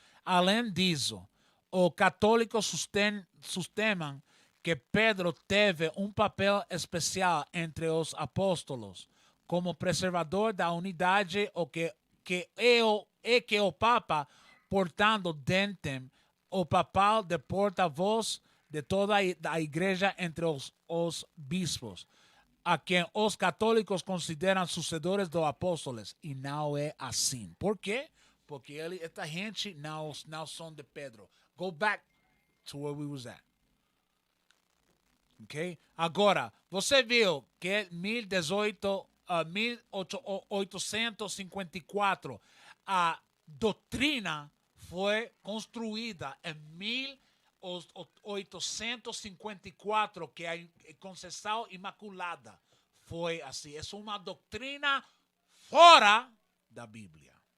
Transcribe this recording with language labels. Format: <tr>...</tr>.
<pt>Além disso, os católicos sustentam que Pedro teve um papel especial entre os apóstolos, como preservador da unidade, o que o Papa, portando dentem o papel de porta-voz de toda a igreja entre os bispos, a quem os católicos consideram sucessores dos apóstolos, e não é assim. Por quê? Porque esta gente não são de Pedro.</pt> <en>Go back to where we was at. Okay?</en> <pt>Agora, você viu que em 1854 a doutrina foi construída em 1854, que a Conceição Imaculada foi assim. É uma doutrina fora da Bíblia.</pt>